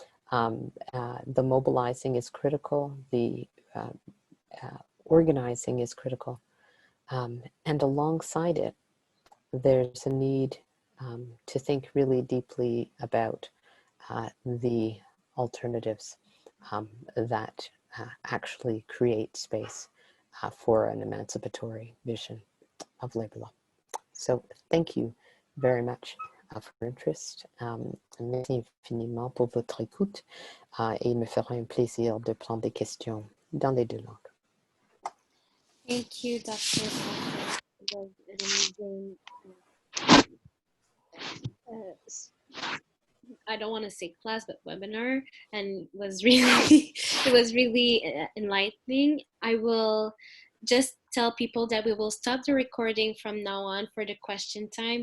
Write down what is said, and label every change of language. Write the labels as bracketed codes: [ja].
[en] The mobilizing is critical, the organizing is critical, and alongside it, there's a need to think really deeply about the alternatives that actually create space for an emancipatory vision of labor law. So thank you very much for your interest. [fr] Merci infiniment pour votre écoute et il me fera un plaisir de prendre des questions dans les deux langues. [en] Thank you, Dr. It was an amazing, I don't want to say class, but webinar, and was really, it was really enlightening. I will just tell people that we will stop the recording from now on for the question time.